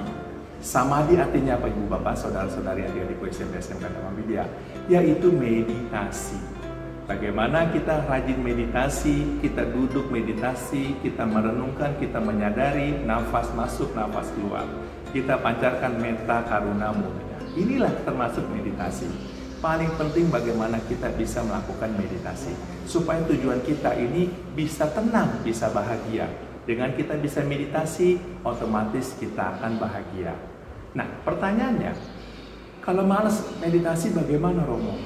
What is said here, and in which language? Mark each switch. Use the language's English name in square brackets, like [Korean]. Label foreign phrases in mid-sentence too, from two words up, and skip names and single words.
[Indonesian] Samadhi artinya apa ibu bapak, saudara-saudari, adik-adikku SMP SMK dan Widya, yaitu meditasi. Bagaimana kita rajin meditasi, kita duduk meditasi, kita merenungkan, kita menyadari nafas masuk, nafas keluar. Kita pancarkan metta, karuna, mudya. Inilah termasuk meditasi. Paling penting bagaimana kita bisa melakukan meditasi. Supaya tujuan kita ini bisa tenang, bisa bahagia. Dengan kita bisa meditasi, otomatis kita akan bahagia. Nah, pertanyaannya, kalau malas meditasi bagaimana Romo?